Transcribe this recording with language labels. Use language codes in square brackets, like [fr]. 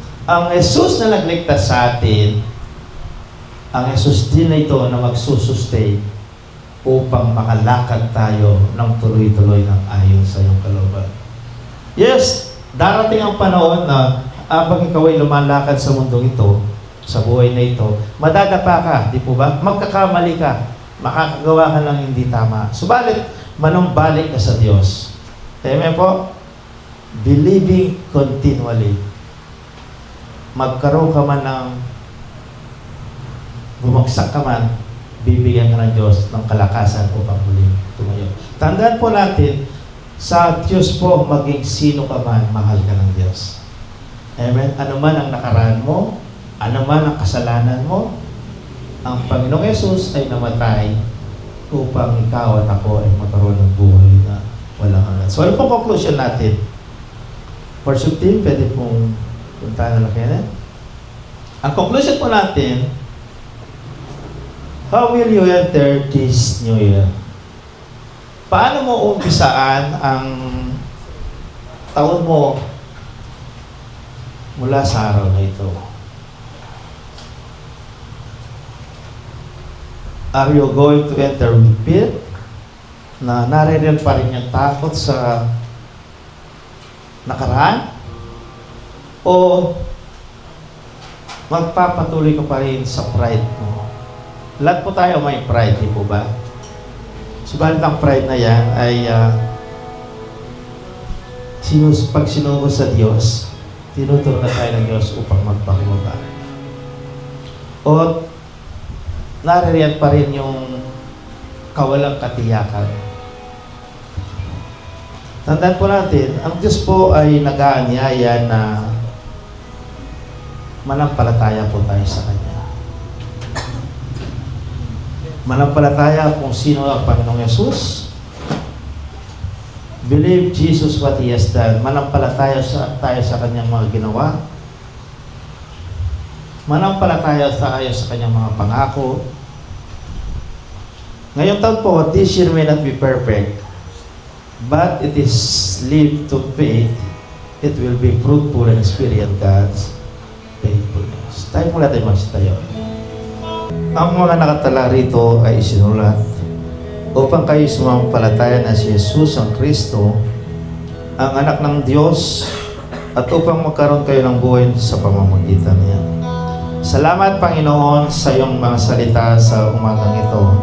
[tl] Ang Jesus na nagligtas sa atin, ang Jesus din na ito na magsusustain upang makalakad tayo ng tuloy-tuloy ng ayon sa iyong kalooban. Yes, darating ang panahon na habang ikaw ay lumalakad sa mundong ito, sa buhay na ito, madadapa ka, di po ba? Magkakamali ka, makakagawa ka ng hindi tama. Subalit, manumbalik ka sa Diyos. Amen po? [en] Believing continually. [tl] Magkaroon ka man ng bumagsak ka man, bibigyan ka ng Diyos ng kalakasan upang muling tumayo. Tandaan po natin, sa Diyos po, maging sino ka man, mahal ka ng Diyos. Amen? Ano man ang nakaraan mo, ano man ang kasalanan mo, ang Panginoong Yesus ay namatay upang ikaw at ako ay magkaroon ng buhay na walang hanggan. So, ano pong conclusion natin? Worship team, pwede pong puntahan na lang. Ang conclusion po natin, [en] how will you enter this new year? [tl] Paano mo umpisaan ang taon mo mula sa araw na ito? [en] Are you going to enter with fear? [tl] Na naririyan pa rin yung takot sa nakaraan? O magpapatuloy ka pa rin sa pride mo? Lahat po tayo may pride, di po ba? Subalit ang pride na yan ay pag sinugo sa Diyos, tinuturo na tayo ng Diyos upang magpakumbaba. O naririyan pa rin yung kawalang katiyakan. Tandaan po natin, ang Diyos po ay nag-aanyaya na manampalataya po tayo sa Kanya. Manampalataya kung sino ang Panginoong Yesus. [en] Believe Jesus what He has done. [tl] Manampalataya tayo sa Kanyang mga ginawa. Manampalataya tayo sa Kanyang mga pangako. Ngayong taon po, [en] this year may not be perfect, but it is lived to faith. It will be fruitful and experience God's faithfulness. [tl] Tayo mula tayo magsitayo. Ang mga nakatala rito ay isinulat upang kayo sumampalataya na si Jesus ang Kristo, ang anak ng Diyos, at upang magkaroon kayo ng buhay sa pamamagitan niya. Salamat, Panginoon, sa iyong mga salita sa umagang ito.